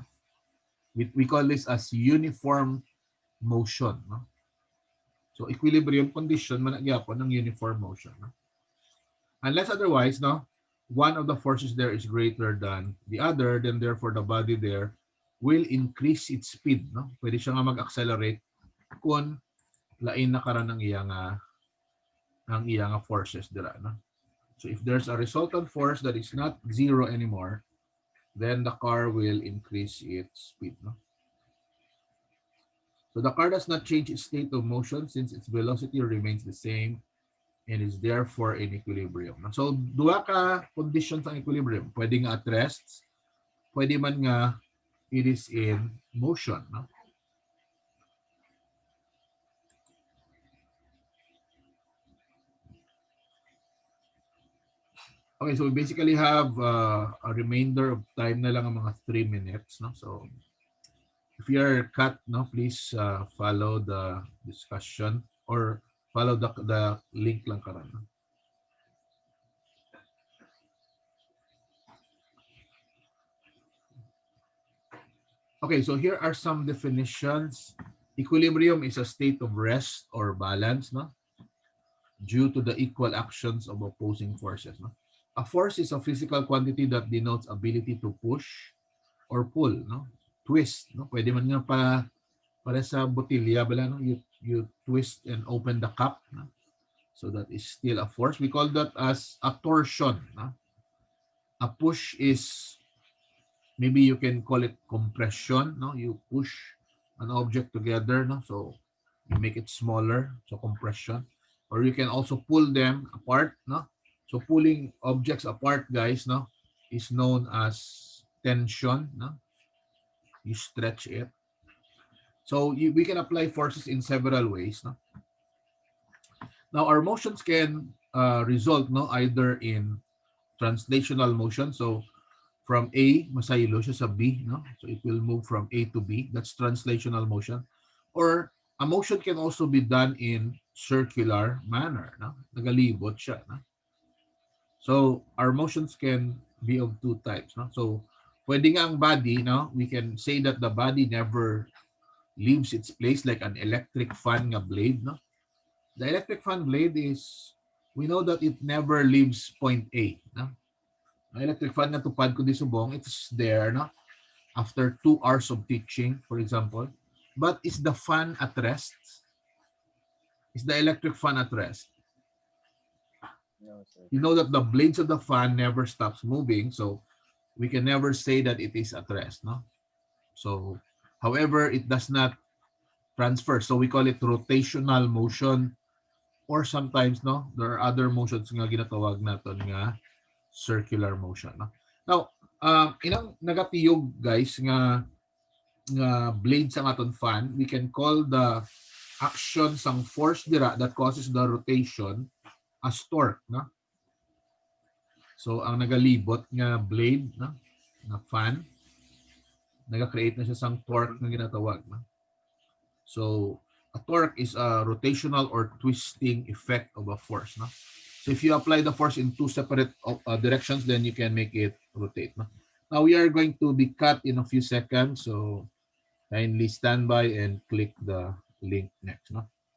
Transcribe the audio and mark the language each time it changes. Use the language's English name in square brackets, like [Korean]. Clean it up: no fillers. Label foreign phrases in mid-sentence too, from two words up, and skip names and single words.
[English] We call this as uniform motion. No? So equilibrium condition, [Hiligaynon] managyapon ng [English] uniform motion. No? Unless otherwise, no, one of the forces there is greater than the other, then therefore the body there will increase its speed. No? [Hiligaynon] Pwede siya nga mag-accelerate kung lain na karan ng iyang forces dira. [English] No? So if there's a resultant force that is not zero anymore, then the car will increase its speed. No? So the car does not change its state of motion since its velocity remains the same and is therefore in equilibrium. [Hiligaynon] So dua ka conditions ang equilibrium. Pwede nga [English] at rest, [Hiligaynon] pwede man nga [English] it is in motion. No? Okay, so we basically have a remainder of time [Hiligaynon] na lang ang mga [English] 3 minutes. No? So if you are cut, no, please follow the discussion or follow the link [Hiligaynon] lang karan. [English] No? Okay, so here are some definitions. Equilibrium is a state of rest or balance, no? Due to the equal actions of opposing forces. No? A force is a physical quantity that denotes ability to push or pull, no? Twist, no? [Hiligaynon] Pwede man nga para sa botilya bala, no? [English] You twist and open the cup, no? So that is still a force. We call that as a torsion. No? A push is, maybe you can call it compression. No, you push an object together. No, so you make it smaller. So compression, or you can also pull them apart. No, so pulling objects apart, guys. No, is known as tension. No, you stretch it. So we can apply forces in several ways. No, now our motions can result, no, either in translational motion. So from A, [Hiligaynon] masaylo siya sa B, no? [English] So it will move from A to B. That's translational motion. Or a motion can also be done in circular manner, no? [Hiligaynon] Nagalibot siya, no? [English] So our motions can be of two types, no? [Hiligaynon] So pwede nga ang body, no? [English] We can say that the body never leaves its place like an electric fan nga blade, no? The electric fan blade is, we know that it never leaves point A, no? [Hiligaynon] Ang electric fan na tupad ko di subong, [English] it's there, no? After 2 hours of teaching, for example. But is the fan at rest? Is the electric fan at rest? No, sir. You know that the blades of the fan never stops moving, so we can never say that it is at rest, no? So, however, it does not transfer. So we call it rotational motion, or sometimes, no, there are other motions [Hiligaynon] nga ginatawag naton nga [English] circular motion, no? Now, [Hiligaynon] inang nagatiyog [English] guys [Hiligaynon] nga blade sa aton [English] fan, we can call the action sang force dira that causes the rotation as torque, no? [Hiligaynon] So ang nagalibot nga blade, no, na fan, naga-create na siya sang torque na ginatawag, no? [English] So a torque is a rotational or twisting effect of a force, no? So if you apply the force in two separate directions, then you can make it rotate, no? Now we are going to be cut in a few seconds, so kindly stand by and click the link next, no?